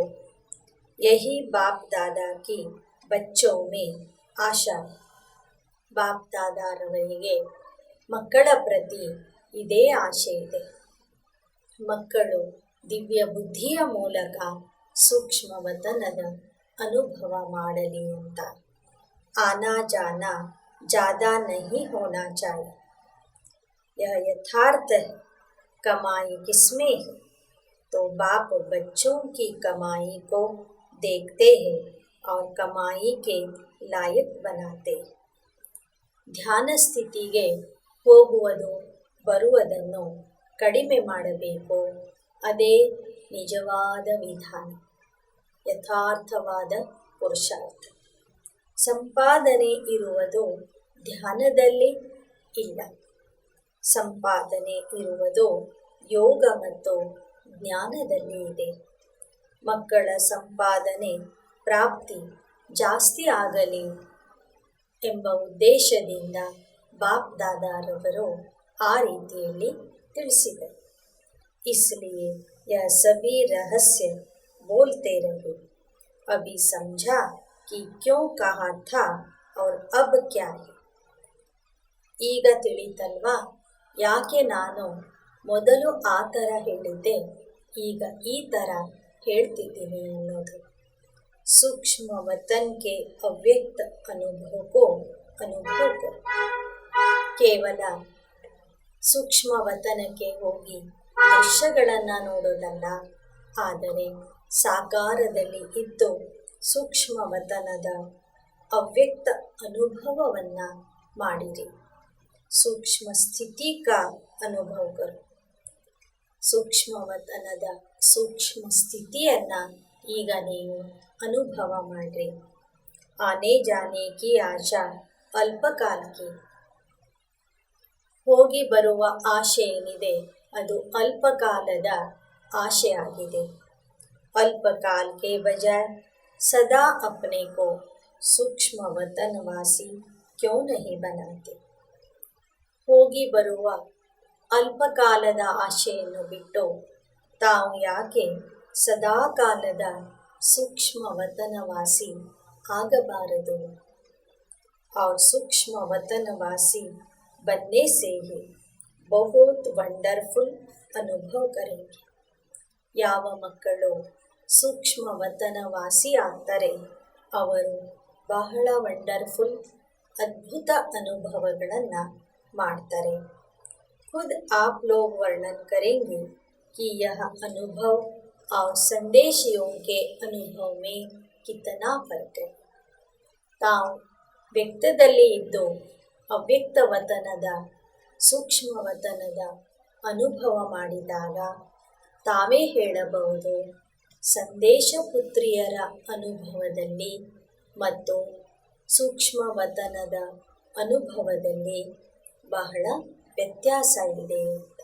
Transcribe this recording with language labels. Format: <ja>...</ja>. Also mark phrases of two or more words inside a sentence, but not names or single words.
<hi>यही बाप दादा की बच्चों में आशा।</hi> <kn>ಬಾಪ್ ದಾದಾರವರಿಗೆ ಮಕ್ಕಳ ಪ್ರತಿ ಇದೇ ಆಶೆ ಇದೆ। ಮಕ್ಕಳು ದಿವ್ಯ ಬುದ್ಧಿಯ ಮೂಲಕ ಸೂಕ್ಷ್ಮವತನದ ಅನುಭವ ಮಾಡಲಿ ಅಂತ।</kn> <hi>आना जाना ज़्यादा नहीं होना चाहिए, यह यथार्थ है। कमाई किसमें है, तो बाप बच्चों की कमाई को देखते हैं और कमाई के लायक बनाते हैं।</hi> <kn>ಧ್ಯಾನ ಸ್ಥಿತಿಗೆ ಹೋಗುವುದು ಬರುವುದನ್ನು ಕಡಿಮೆ ಮಾಡಬೇಕು, ಅದೇ ನಿಜವಾದ ವಿಧಾನ, ಯಥಾರ್ಥವಾದ ಪುರುಷಾರ್ಥ। ಸಂಪಾದನೆ ಇರುವುದು ಧ್ಯಾನದಲ್ಲಿ ಇಲ್ಲ, ಸಂಪಾದನೆ ಇರುವುದು ಯೋಗ ಮತ್ತು ಜ್ಞಾನದಲ್ಲಿ ಇದೆ। ಮಕ್ಕಳ ಸಂಪಾದನೆ ಪ್ರಾಪ್ತಿ ಜಾಸ್ತಿ ಆಗಲಿ ಎಂಬ ಉದ್ದೇಶದಿಂದ ಬಾಪ್ ದಾದಾರವರು ಆ ರೀತಿಯಲ್ಲಿ ತಿಳಿಸಿದರು।</kn> <hi>इसलिए यह सभी रहस्य बोलते रहे। अभी समझा कि क्यों कहा था और अब क्या है।</hi> <kn>ಈಗ ತಿಳಿತಲ್ವಾ ಯಾಕೆ ನಾನು ಮೊದಲು ಆ ಥರ ಹೇಳಿದ್ದೆ, ಈಗ ಈ ಥರ ಹೇಳ್ತಿದ್ದೀನಿ ಅನ್ನೋದು।</kn> <hi>सूक्ष्म वतन के अव्यक्त अनुभव को</hi> <kn>ಕೇವಲ ಸೂಕ್ಷ್ಮವತನಕ್ಕೆ ಹೋಗಿ ದೃಶ್ಯಗಳನ್ನು ನೋಡೋದಲ್ಲ, ಆದರೆ ಸಾಕಾರದಲ್ಲಿ ಇದ್ದು ಸೂಕ್ಷ್ಮವತನದ ಅವ್ಯಕ್ತ ಅನುಭವವನ್ನು ಮಾಡಿರಿ।</kn> <hi>सूक्ष्म स्थिति का अनुभव करु।</hi> <kn>ಸೂಕ್ಷ್ಮವತನದ ಸೂಕ್ಷ್ಮ ಸ್ಥಿತಿಯನ್ನು ಈಗ ನೀವು ಅನುಭವ ಮಾಡಿರಿ।</kn> <hi>आने जाने की आशा अल्पकाल की,</hi> <kn>ಹೋಗಿ ಬರುವ ಆಶೆ ಏನಿದೆ ಅದು ಅಲ್ಪಕಾಲದ ಆಶೆ ಆಗಿದೆ।</kn> <hi>अल्पकाल के बजाय सदा अपने को सूक्ष्म वतनवासी क्यों नहीं बनाते।</hi> <kn>ಹೋಗಿ ಬರುವ ಅಲ್ಪಕಾಲದ ಆಶೆಯನ್ನು ಬಿಟ್ಟು ತಾವು ಯಾಕೆ ಸದಾಕಾಲದ</kn> <hi>सूक्ष्म वतनवासी</hi> <kn>ಆಗಬಾರದು।</kn> <hi>और सूक्ष्म वतनवासी बनने से ही बहुत वंडरफुल अनुभव करेंगे.</hi> <kn>ಯಾವ ಮಕ್ಕಳು ಸೂಕ್ಷ್ಮ ವತನವಾಸಿ ಆಗ್ತಾರೆ ಅವರು ಬಹಳ ವಂಡರ್ಫುಲ್ ಅದ್ಭುತ ಅನುಭವಗಳನ್ನು ಮಾಡ್ತಾರೆ.</kn> <hi>खुद आप लोग वर्णन करेंगे कि यह अनुभव और संदेशियों के अनुभव में कितना फर्क है.</hi> <kn>ತಾವು ವ್ಯಕ್ತದಲ್ಲಿ ಇದ್ದು ಅವ್ಯಕ್ತ ವತನದ ಸೂಕ್ಷ್ಮ ವತನದ ಅನುಭವ ಮಾಡಿದಾಗ ತಾವೇ ಹೇಳಬಹುದು ಸಂದೇಶ ಪುತ್ರಿಯರ ಅನುಭವದಲ್ಲಿ ಮತ್ತು ಸೂಕ್ಷ್ಮ ವತನದ ಅನುಭವದಲ್ಲಿ ಬಹಳ ವ್ಯತ್ಯಾಸ ಇದೆ ಅಂತ.</kn>